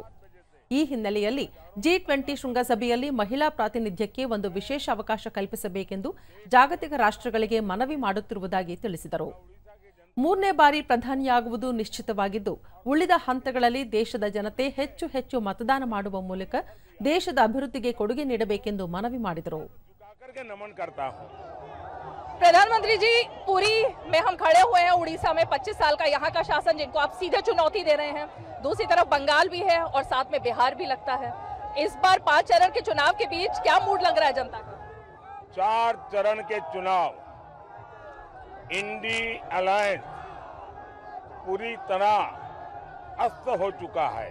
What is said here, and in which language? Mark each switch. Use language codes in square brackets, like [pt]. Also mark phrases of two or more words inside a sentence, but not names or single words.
[kn] ಈ ಹಿನ್ನೆಲೆಯಲ್ಲಿ G20 ಶೃಂಗಸಭೆಯಲ್ಲಿ ಮಹಿಳಾ ಪ್ರಾತಿನಿಧ್ಯಕ್ಕೆ ಒಂದು ವಿಶೇಷ ಅವಕಾಶ ಕಲ್ಪಿಸಬೇಕೆಂದು ಜಾಗತಿಕ ರಾಷ್ಟ್ರಗಳಿಗೆ ಮನವಿ ಮಾಡುತ್ತಿರುವುದಾಗಿ ತಿಳಿಸಿದರು. 3ನೇ ಬಾರಿ ಪ್ರಧಾನಿಯಾಗುವುದು ನಿಶ್ಚಿತವಾಗಿದ್ದು ಉಳಿದ ಹಂತಗಳಲ್ಲಿ ದೇಶದ ಜನತೆ ಹೆಚ್ಚು ಮತದಾನ ಮಾಡುವ ಮೂಲಕ ದೇಶದ ಅಭಿವೃದ್ಧಿಗೆ ಕೊಡುಗೆ ನೀಡಬೇಕೆಂದು ಮನವಿ ಮಾಡಿದರು. [hi] प्रधानमंत्री जी, पुरी में हम खड़े हुए हैं। उड़ीसा में 25 साल का यहाँ का शासन जिनको आप सीधे चुनौती दे रहे हैं। दूसरी तरफ बंगाल भी है और साथ में बिहार भी लगता है। इस बार 5 चरण के चुनाव के बीच क्या मूड लग रहा है जनता का? 4 चरण के चुनाव इंडी अलायंस पूरी तरह अस्त हो चुका है।